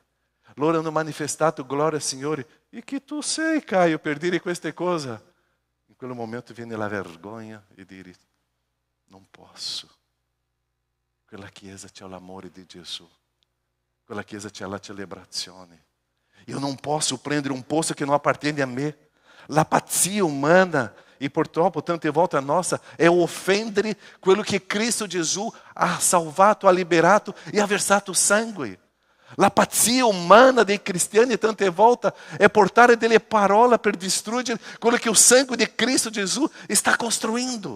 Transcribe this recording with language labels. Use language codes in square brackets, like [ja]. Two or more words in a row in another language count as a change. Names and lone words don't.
[it] Loro hanno manifestato gloria al Signore. E che tu sei, Caio, per dire queste cose? In quel momento viene la vergogna e dire, non posso. In quella Chiesa c'è l'amore di Gesù. In quella Chiesa c'è la celebrazione. [pt] Eu não posso [it] prendere un posto che non appartiene a me. La pazzia umana, e purtroppo tante volte [pt] a nossa, [it] è offendere quello che Cristo Gesù ha salvato, ha liberato e ha versato sangue. La pazzia umana dei cristiani tante volte è portare delle parole per distruggere quello che il sangue di Cristo Gesù sta costruendo.